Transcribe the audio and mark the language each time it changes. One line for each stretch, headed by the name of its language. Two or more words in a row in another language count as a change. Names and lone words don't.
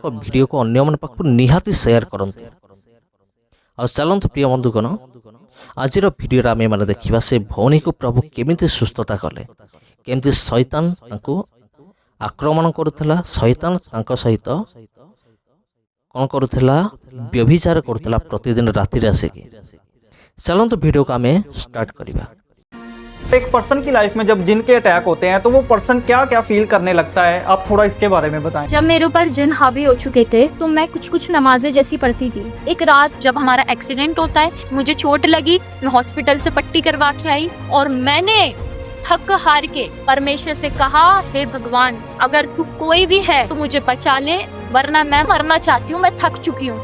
Odia: ଭିଡ଼ିଓକୁ ଅନ୍ୟମାନଙ୍କ ପାଖକୁ ନିହାତି ସେୟାର କରନ୍ତୁ। ଆଉ ଚାଲନ୍ତୁ ପ୍ରିୟ ବନ୍ଧୁଗଣ, ଆଜିର ଭିଡ଼ିଓରେ ଆମେ ମାନେ ଦେଖିବା ସେ ଭଉଣୀକୁ ପ୍ରଭୁ କେମିତି ସୁସ୍ଥତା କଲେ, କେମିତି ଶୈତାନ ତାଙ୍କୁ ଆକ୍ରମଣ କରୁଥିଲା, ଶୈତାନ ତାଙ୍କ ସହିତ କ'ଣ କରୁଥିଲା, ବ୍ୟଭିଚାର କରୁଥିଲା ପ୍ରତିଦିନ ରାତିରେ ଆସିକି। ଚାଲନ୍ତୁ ଭିଡ଼ିଓକୁ ଆମେ ଷ୍ଟାର୍ଟ କରିବା।
Hindi: एक पर्सन की लाइफ में जब जिन के अटैक होते हैं तो वो पर्सन क्या क्या फील करने लगता है, आप थोड़ा इसके बारे में बताएं। जब मेरे ऊपर जिन हावी हो चुके थे तो मैं कुछ नमाजें जैसी पढ़ती थी। एक रात जब हमारा एक्सीडेंट होता है, मुझे चोट लगी, मैं हॉस्पिटल से पट्टी करवा के आई और मैंने थक हार के परमेश्वर से कहा, हे भगवान अगर तू कोई भी है तो मुझे बचा ले, वरना मैं मरना चाहती हूँ, मैं थक चुकी हूँ।